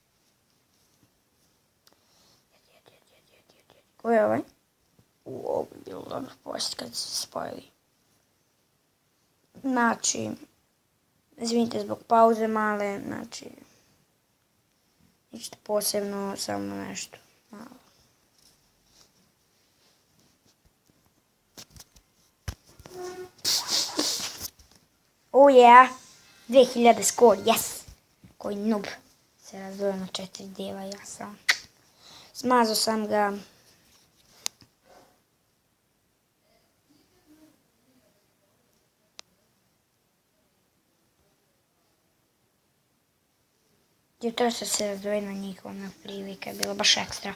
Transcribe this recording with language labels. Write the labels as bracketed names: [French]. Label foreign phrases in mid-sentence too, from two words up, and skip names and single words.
[Serbian] Ko je ovaj? Ovo je bilo dobro poslije kad su se spojili. Znači, izvinite zbog pauze male, znači, ništa posebno, samo nešto malo. [English] Oh yeah, 2000 skor, yes! [Serbian] Koji noob se razdvojio na 4 dela, ja sam. Smazao sam ga. Jutro se razdvojio na njih, ona prilika je bila baš ekstra.